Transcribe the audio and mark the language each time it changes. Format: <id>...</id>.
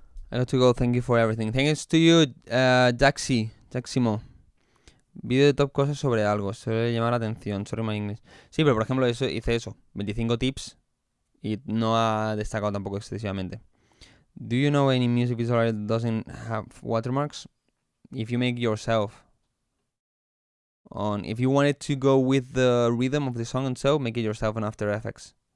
<en>I got to go, thank you for everything. Thanks to you, Jaximo.</en> <es>Vídeo de top cosas sobre algo, suele llamar la atención,</es> <en>sorry my English.</en> <es>Sí, pero por ejemplo hice eso, 25 tips y no ha destacado tampoco excesivamente.</es> <en>Do you know any music video that doesn't have watermarks? If you make yourself if you wanted to go with the rhythm of the song and so, make it yourself on After Effects.</en>